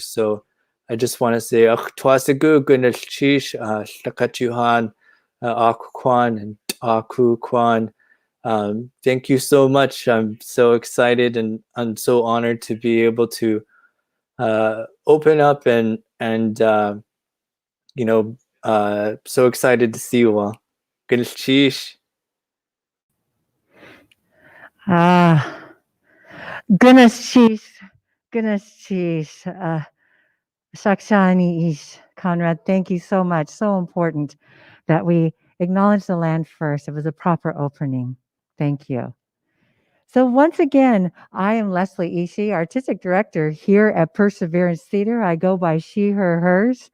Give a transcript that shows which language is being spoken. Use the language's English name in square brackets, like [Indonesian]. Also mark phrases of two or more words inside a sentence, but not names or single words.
[English] So I just want to say [Tlingit] Twasigu Gunalchish, [English] Shakatuhan, Aku Kwan and Aku Kwan. Thank you so much. I'm so excited and I'm so honored to be able to open up and so excited to see you all. Gunalchish. [Tlingit] Gunashish, Shakshani Ish, [English] Conrad, thank you so much. So important that we acknowledge the land first. It was a proper opening. Thank you. So once again, I am Leslie Ishii, artistic director here at Perseverance Theater. I go by she, her, hers.